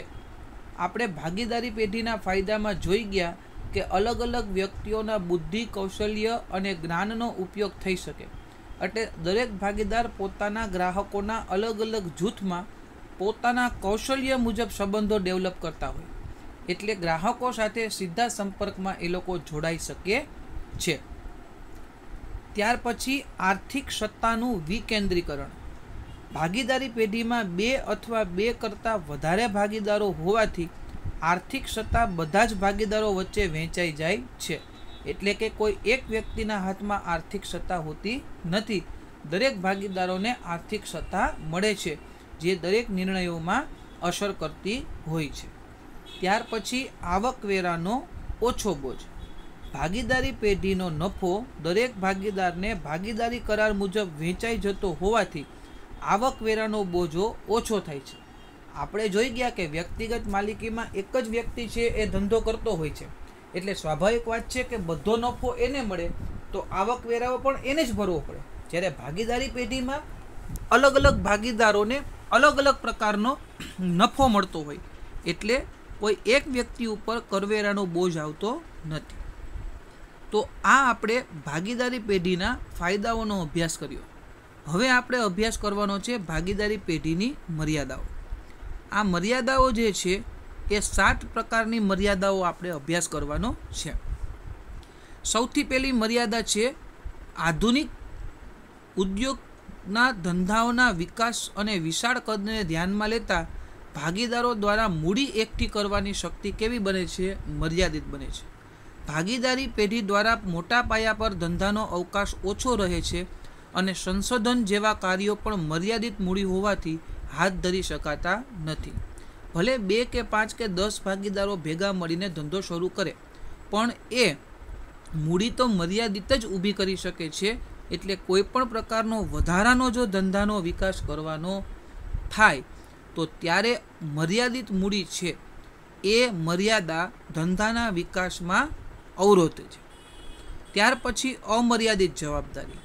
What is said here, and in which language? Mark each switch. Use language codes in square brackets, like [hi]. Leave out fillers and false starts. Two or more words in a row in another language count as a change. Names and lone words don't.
[gu] આપણે ભાગીદારી પેઢીના ફાયદા માં જોઈ ગયા કે અલગ અલગ વ્યક્તિઓના બુદ્ધિ, કૌશલ્ય અને જ્ઞાનનો ઉપયોગ થઈ શકે। એટલે દરેક ભાગીદાર પોતાના ગ્રાહકોના અલગ અલગ જૂથમાં પોતાના કૌશલ્ય મુજબ સંબંધો ડેવલપ કરતા હોય, એટલે ગ્રાહકો સાથે સીધા સંપર્કમાં એ લોકો જોડાઈ શકે છે। ત્યાર પછી આર્થિક સત્તાનું વિકેન્દ્રીકરણ। ભાગીદારી પેઢીમાં 2 અથવા 2 કરતા વધારે ભાગીદારો હોવાથી આર્થિક સત્તા બધા જ ભાગીદારો વચ્ચે વહેંચાઈ જાય છે। એટલે કે કોઈ એક વ્યક્તિના હાથમાં આર્થિક સત્તા હોતી નથી। દરેક ભાગીદારોને આર્થિક સત્તા મળે છે જે દરેક નિર્ણયોમાં અસર કરતી હોય છે। ત્યાર પછી આવકવેરાનો ઓછો બોજ। ભાગીદારી પેઢીનો નફો દરેક ભાગીદારને ભાગીદારી કરાર મુજબ વહેંચાઈ જતો હોવાથી આવકવેરાનો બોજો ઓછો થાય છે। આપણે જોઈ ગયા કે વ્યક્તિગત માલિકીમાં એક જ વ્યક્તિ છે એ ધંધો કરતો હોય છે, એટલે સ્વાભાવિક વાત છે કે બધો નફો એને મળે તો આવકવેરાઓ પણ એને જ ભરવો પડે। જ્યારે ભાગીદારી પેઢીમાં અલગ અલગ ભાગીદારોને અલગ અલગ પ્રકારનો નફો મળતો હોય, એટલે કોઈ એક વ્યક્તિ ઉપર કરવેરાનો બોજ આવતો નથી। તો આ આપણે ભાગીદારી પેઢીના ફાયદાઓનો અભ્યાસ કર્યો। હવે આપણે અભ્યાસ કરવાનો છે ભાગીદારી પેઢીની મર્યાદાઓ। આ મર્યાદાઓ જે છે એ 7 પ્રકારની મર્યાદાઓ આપણે અભ્યાસ કરવાનો છે। સૌથી પહેલી મર્યાદા છે આધુનિક ઉદ્યોગના ધંધાઓના વિકાસ અને વિશાળ કદને ધ્યાનમાં લેતા ભાગીદારો દ્વારા મૂડી એકઠી કરવાની શક્તિ કેવી બને છે? મર્યાદિત બને છે। ભાગીદારી પેઢી દ્વારા મોટા પાયા પર ધંધાનો અવકાશ ઓછો રહે છે અને સંશોધન જેવા કાર્યો પણ મર્યાદિત મૂડી હોવાથી હાથ ધરી શકાતા નથી। ભલે 2 કે 5 કે 10 ભાગીદારો ભેગા મળીને ધંધો શરૂ કરે, પણ એ મૂડી તો મર્યાદિત જ ઊભી કરી શકે છે, એટલે કોઈ પણ પ્રકારનો વધારાનો જો ધંધાનો વિકાસ કરવાનો થાય તો ત્યારે મર્યાદિત મૂડી છે એ મર્યાદા ધંધાના વિકાસમાં અવરોધે છે. ત્યાર પછી અમર્યાદિત જવાબદારી.